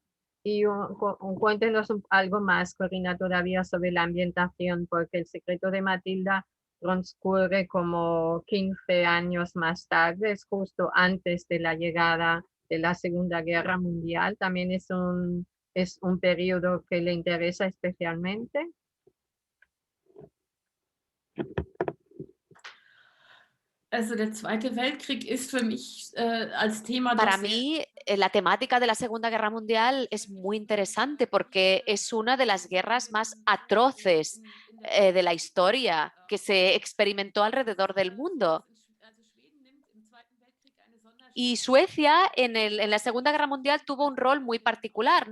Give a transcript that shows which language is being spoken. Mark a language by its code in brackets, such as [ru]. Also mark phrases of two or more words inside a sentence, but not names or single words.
[es] Y cuéntenos algo más, Corina, todavía sobre la ambientación, porque El secreto de Matilda transcurre como 15 años más tarde, es justo antes de la llegada de la Segunda Guerra Mundial. También es un periodo que le interesa especialmente. [de] Also der Zweite Weltkrieg ist für mich als Thema doch [es] Para [de] sehr. [es] mí, la temática de la Segunda Guerra Mundial es muy interesante porque es una de las guerras más atroces de la historia que se experimentó alrededor del mundo. Y Suecia en la Segunda Guerra Mundial tuvo un rol muy particular.